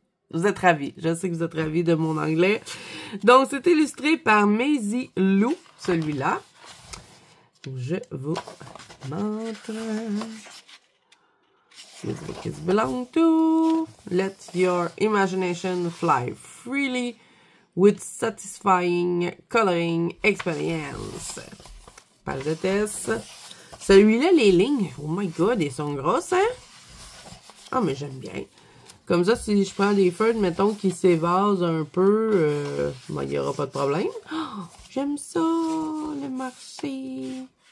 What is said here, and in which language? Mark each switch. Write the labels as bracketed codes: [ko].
[fr] Vous êtes ravis. Je sais que vous êtes ravis de mon anglais. Donc, c'est illustré par Maisie Lou, celui-là. Je vous montre. [en] this book is belong to. Let your imagination fly freely with satisfying coloring experience. [fr] Page de test. Celui-là, les lignes, [en] oh my god, [fr] elles sont grosses, hein? Ah, mais j'aime bien. Comme ça, si je prends des feuilles, mettons, qui s'évasent un peu, il n'y aura pas de problème. Oh, j'aime ça, le marché.